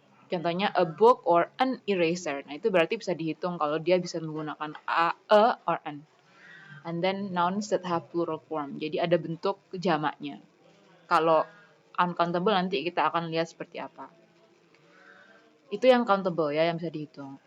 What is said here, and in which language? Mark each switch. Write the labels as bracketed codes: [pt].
[id] Contohnya [en] a book or an eraser. [id] Nah, itu berarti bisa dihitung kalau dia bisa menggunakan a or an. [en] And then nouns that have plural form. [id] Jadi ada bentuk jamaknya. Kalau uncountable nanti kita akan lihat seperti apa. Itu yang countable ya, yang bisa dihitung.